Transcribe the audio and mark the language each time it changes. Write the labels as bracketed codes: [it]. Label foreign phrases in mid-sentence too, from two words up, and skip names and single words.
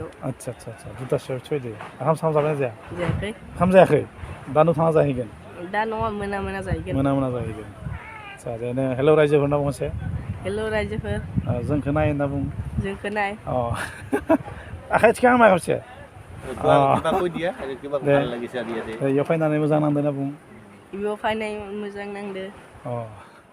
[brx] आदसा दुटासोआव फैदो ओंखाम साम जाबाय ना जाया जायाखै ओंखाम जायाखै दा नोंथाङा जाहैगोन दा न'आ मोना जाहैगोन मोना जाहैगोन आदसा ओरैनो हेलौ रायजोफोरना बुंसे हेल' रायजोफोर जोंखौ नाय होनना बुं जोंखौ नाय आखाइ थिखां हामाय खेबसे [as] কিবা কৈ দিয়া আৰু কিবা ভাল লাগিছে আজি ইয়াতে [brx] इयाव फैनानै मोजां नांदों होनना बुं बेयाव फैनाय मोजां नांदो अ